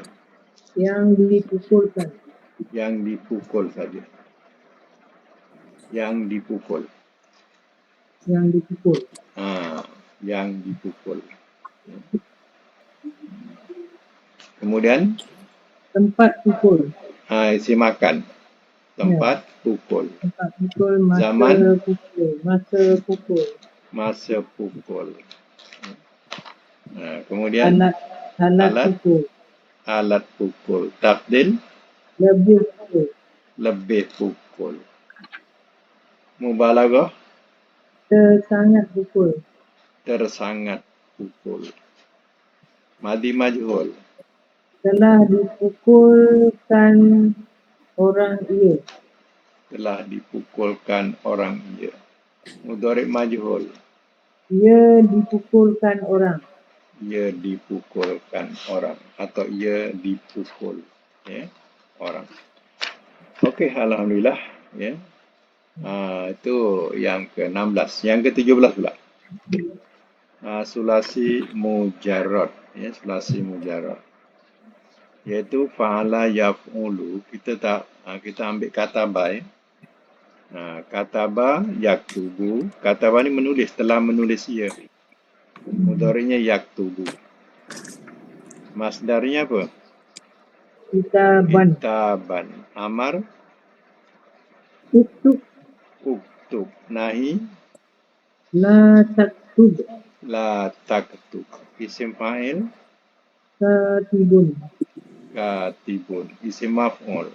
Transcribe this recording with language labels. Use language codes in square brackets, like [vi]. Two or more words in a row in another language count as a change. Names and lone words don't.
[ms] Yang dipukulkan. Yang dipukul saja. Yang dipukul. Yang dipukul. Yang dipukul. Kemudian? Tempat pukul. [ar] اسم مكان. [ms] Tempat pukul. Tempat pukul. Masa Zaman? Pukul. Masa pukul. Masa pukul. Kemudian? Alat pukul. Alat pukul. Tafdil? Lebih pukul. Lebih pukul. Mubalaghah? Tersangat pukul. Tersangat pukul. [ar] ماضي مجهول? [ms] telah dipukulkan orang ia. Telah dipukulkan orang ia. [ar] مضارع مجهول. [ms] Ia dipukulkan orang. Ia dipukulkan orang atau ia dipukul, ya, orang. Okey, alhamdulillah, ya. Itu yang ke-16. Yang ke-17 pula. [ar] ثلاثي مجرد, ya, ثلاثي مجرد. [ms] Iaitu [ar] فعل يفعل, [ms] kita ambil kataba, ya. [ar] كتب يكتب. [ms] Kataba ni menulis, telah menulis ia. Mudhari'nya yaktubu. Masdarnya apa? Kitaban. [ar] كتابا أمر [ms] Uktub. [ar] اكتب نهي لا تكتب. لا تكتب اسم فاعل [ms] Katibun. [ar] كاتب اسم مفعول